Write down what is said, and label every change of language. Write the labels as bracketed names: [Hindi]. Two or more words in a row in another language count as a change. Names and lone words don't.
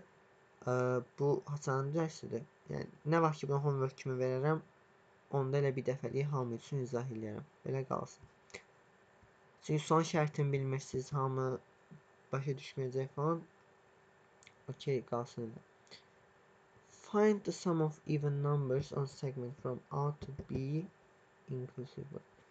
[Azerbaijani] Bu haçanın dərsidir. Yəni nə vaxt ki bunu homework kimi verərəm, onda elə bir dəfəlik hamı üçün izah eləyərəm. Belə qalsın. Çünki son şərtini bilmirsiniz, hamı başa düşməyəcək falan. Okey, qalsın elə. [English] Find the sum of even numbers on segment from A to B inclusive.